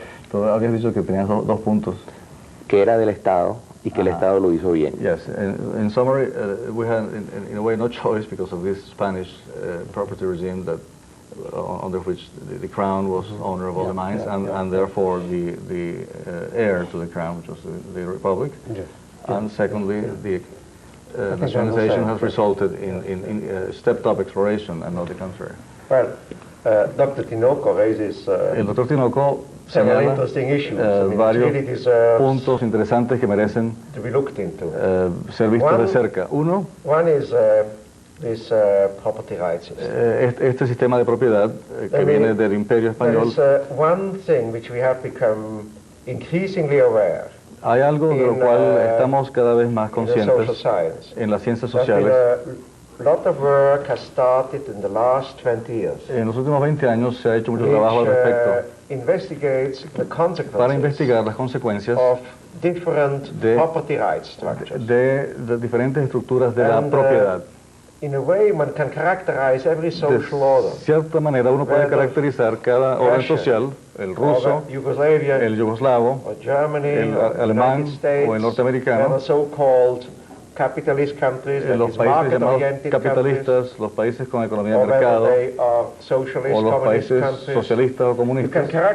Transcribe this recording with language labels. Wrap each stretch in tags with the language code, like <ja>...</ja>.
<es>Tú habías dicho que tenías dos puntos. Que era del Estado y que el Estado lo hizo bien.</es> <en>Yes, in summary, we had in a way no choice because of this Spanish property regime that under which the crown was owner of all the mines, and therefore the heir to the crown, which was the republic. And secondly, the nationalization has resulted in stepped up exploration and not the contrary. Well, Dr. Tinoco raises</en> <es>el Dr. Tinoco</es> <en>several interesting issues.</en> <es>Varios puntos interesantes que merecen</es> <en>to be looked into.</en> <es>Ser vistos de cerca. Uno,</es> <en>one is this property rights system.</en> <es>Este sistema de propiedad que viene del Imperio Español.</es> <en>There is one thing which we have become increasingly aware.</en> <es>Hay algo de lo cual estamos cada vez más conscientes en las ciencias sociales.</es> <en>A lot of work has started in the last 20 years.</en> <es>En los últimos 20 años se ha hecho mucho trabajo al respecto.</es> <en>Investigates the consequences</en> <es>para investigar las consecuencias</es> <en>of different property rights structures.</en> <es>De diferentes estructuras de la propiedad.</es> <en>in a way, one can characterize every social order.</en> <es>De cierta manera uno puede caracterizar cada orden social, el ruso, el yugoslavo, el alemán o el norteamericano,</es> <en>capitalist countries,</en> <es>los países llamados capitalistas, los países con economía de mercado, o los países socialistas o comunistas.</es>